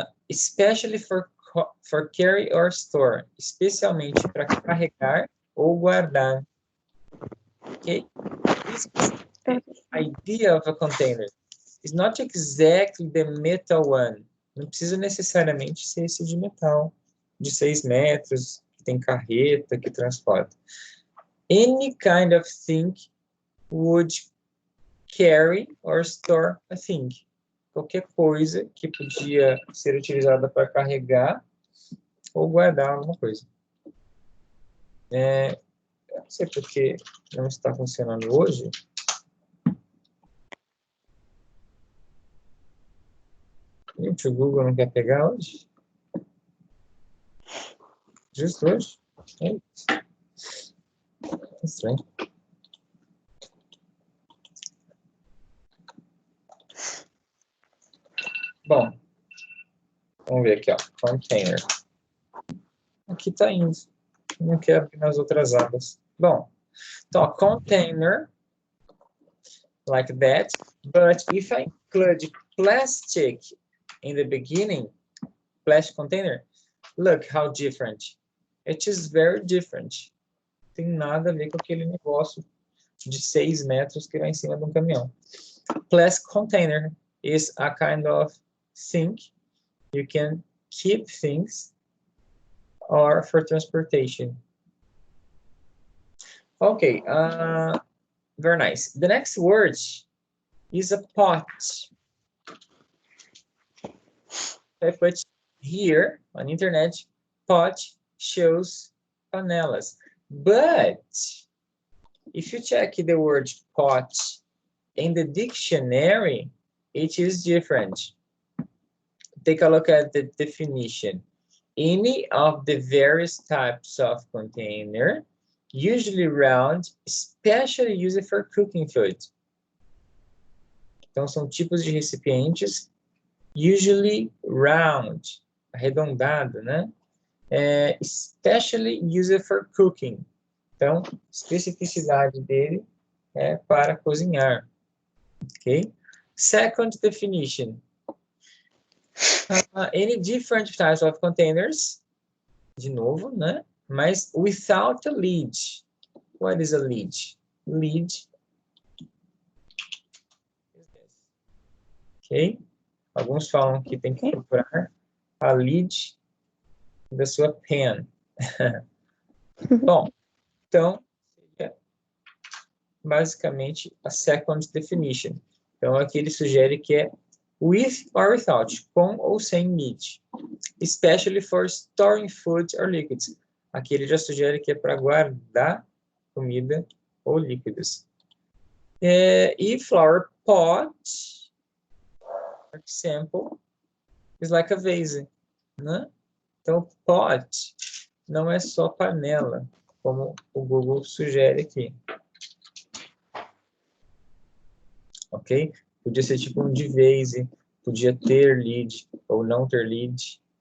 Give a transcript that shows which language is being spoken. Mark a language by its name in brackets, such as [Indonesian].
[English] Especially for carry or store, [Portuguese] especialmente para carregar ou guardar. [English] Okay? This idea of a container is not exactly the metal one. [Portuguese] Não precisa necessariamente ser esse de metal, de 6 metros, que tem carreta, que transporta. [English] Any kind of thing would carry or store a thing. [Portuguese] Qualquer coisa que podia ser utilizada para carregar ou guardar alguma coisa. Eu não sei porque não está funcionando hoje. Gente, o Google não quer pegar hoje? Justo hoje? É isso. Estranho. Bom, vamos ver aqui, ó. Container. Aqui está indo. Não quero abrir nas outras abas. Bom, então, container, [English] like that. But if I include plastic in the beginning, plastic container, look how different. It is very different. [Portuguese] Não tem nada a ver com aquele negócio de 6 metros que vai em cima de um caminhão. [English] Plastic container is a kind of thing you can keep things or for transportation. Okay, very nice. The next word is a pot. I put here on internet, pot shows panelas. But if you check the word pot in the dictionary, it is different. Take a look at the definition. Any of the various types of container, usually round, especially used for cooking food. [Portuguese] Então, são tipos de recipientes, [English] usually round, [Portuguese] arredondado, né? [English] Especially used for cooking. [Portuguese] Então, especificidade dele é para cozinhar. [English] Ok? Second definition. Any different types of containers, [Portuguese] de novo, né? [English] Mas without a lid. What is a lid? Lid. Ok? [Portuguese] Alguns falam que tem que procurar a lid da sua pen. Bom, então, basicamente a second definition. Então, aqui ele sugere que é [English] with or without, [Portuguese] com ou sem lid. [English] Especially for storing food or liquids. [Portuguese] Aqui ele já sugere que é para guardar comida ou líquidos. [English] E flower pot, for example, is like a vase, né? [Portuguese] Então, pot não é só panela, como o Google sugere aqui. Ok? Podia ser tipo um de vase, podia ter lid ou não ter lid.